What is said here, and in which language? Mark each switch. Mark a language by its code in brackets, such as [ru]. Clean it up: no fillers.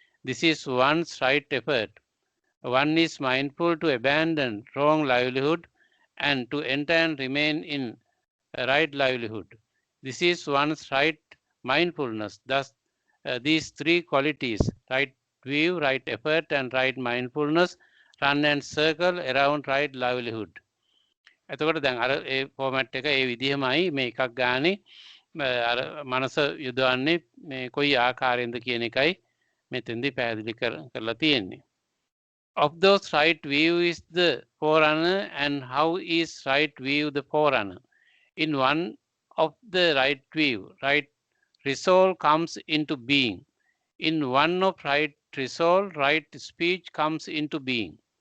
[en] This is one's right effort. One is mindful to abandon wrong livelihood and to enter and remain in right livelihood. This is one's right mindfulness. Thus, these three qualities, right view, right effort, and right mindfulness, run and circle around right livelihood. [si] එතකොට දැන් අර ඒ format එක ඒ විදිහමයි මේ එකක් ගානේ අර මනස යොදවන්නේ මේ කොයි ආකාරයෙන්ද කියන එකයි මෙතෙන්දී පැහැදිලි කරලා තියෙන්නේ. [en] Of those, right view is the forerunner, and how is right view the forerunner? In one of the right view, right resolve comes into being. In one of right resolve, right speech comes into being.